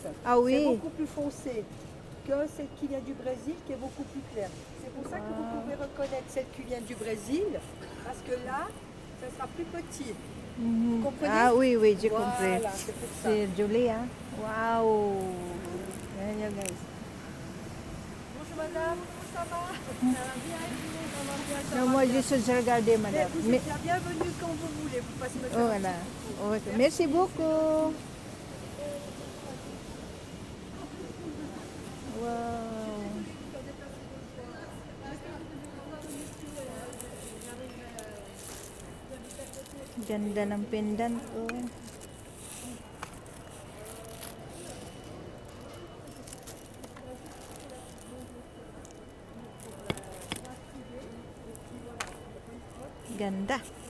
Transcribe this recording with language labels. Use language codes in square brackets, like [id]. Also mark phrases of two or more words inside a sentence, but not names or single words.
[fr] Ah oui. C'est beaucoup plus foncé que celle qui vient du Brésil, qui est beaucoup plus claire. C'est pour ça que vous pouvez reconnaître celle qui vient du Brésil, parce que là, ça sera plus petit. Vous comprenez? Ah oui, oui, j'ai compris. Voilà, c'est pour ça. C'est joli, hein? Waouh. [tl] Yan yun, guys. [fr] Bonjour madame, comment ça va? Ça va bien, ça va bien, ça Non, va moi, bien. je suis regardée, Mais madame. vous êtes la bienvenue quand vous voulez. Vous passez me faire Oh, un voilà. petit coucou. Ok. Merci beaucoup. Wow. [tl] Ganda ng pendant oh. Ganda.